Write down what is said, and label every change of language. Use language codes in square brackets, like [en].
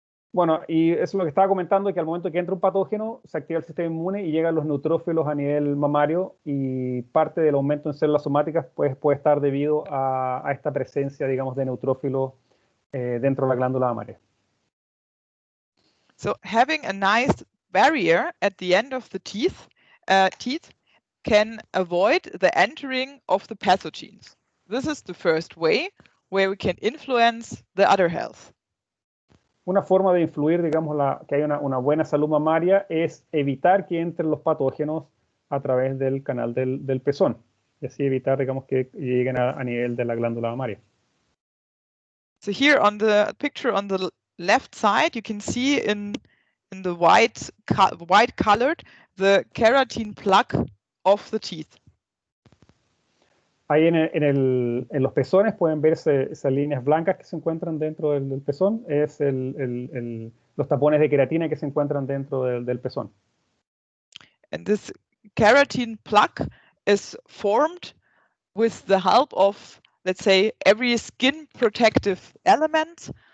[es] Bueno, y eso es lo que estaba comentando, que al momento que entra un patógeno, se activa el sistema inmune y llegan los neutrófilos a nivel mamario, y parte del aumento en células somáticas pues, puede estar debido a esta presencia, digamos, de neutrófilos dentro de la glándula mamaria. [en] So having a nice barrier at the end of the teeth can avoid the entering of the pathogens. This is the first way where we can influence the udder health. [es] Una forma de influir, digamos, que haya una buena salud mamaria es evitar que entren los patógenos a través del canal del pezón, y así evitar, digamos, que lleguen a nivel de la glándula mamaria. [en] So here on the picture on the left side, you can see in the white colored the keratin plaque of the teeth. [es] Ahí en los pezones pueden verse esas líneas blancas que se encuentran dentro del pezón. Es los tapones de queratina que se encuentran dentro del pezón. [en] And this keratin plaque is formed with the help of, let's say, every skin protective element.